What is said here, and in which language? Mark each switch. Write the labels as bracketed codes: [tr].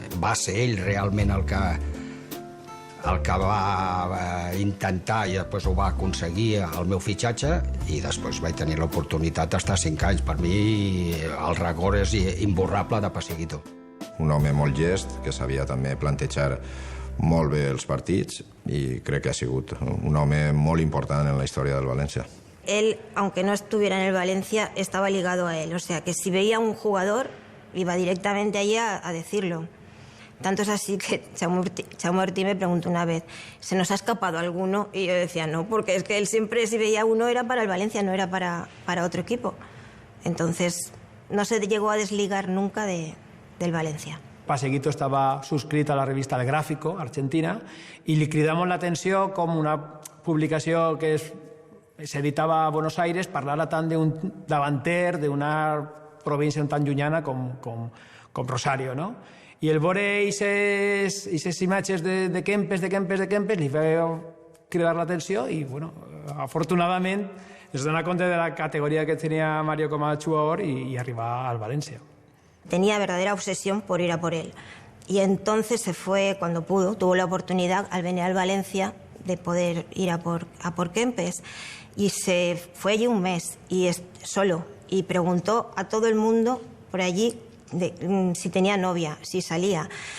[ca] Va ser ell realment el que va intentar i després ho va aconseguir el meu fitxatge, i després vaig tenir l'oportunitat d'estar 5 anys. Per mi el record és imborrable de Passeguito. Un home molt llest, que sabia també plantejar molt bé els partits, i crec que ha sigut un home molt important en la història del València. [es] Él, aunque no estuviera en el Valencia, estaba ligado a él. O sea, que si veía a un jugador, iba directamente allí a decirlo. Tanto es así que Jaume Ortí me preguntó una vez, ¿se nos ha escapado alguno? Y yo decía, no, porque es que él siempre, si veía uno, era para el Valencia, no era para otro equipo. Entonces, no se llegó a desligar nunca del Valencia. [ca] Passeguito estava subscrit a la revista El Gráfico, argentina, i li cridamos l'atenció com una publicació que s'editava a Buenos Aires parlara tant d'un davanter d'una província tan llunyana com Rosario, no? I el veure aquestes imatges de Kempes li va cridar l'atenció i, bueno, afortunadament es dona compte de la categoria que tenia Mario com a jugador i arribar al València. [es] Tenía verdadera obsesión por ir a por él. Y entonces se fue, cuando pudo, tuvo la oportunidad al venir al Valencia de poder ir a por Kempes. Y se fue allí un mes, y solo, y preguntó a todo el mundo por allí si tenía novia, si salía.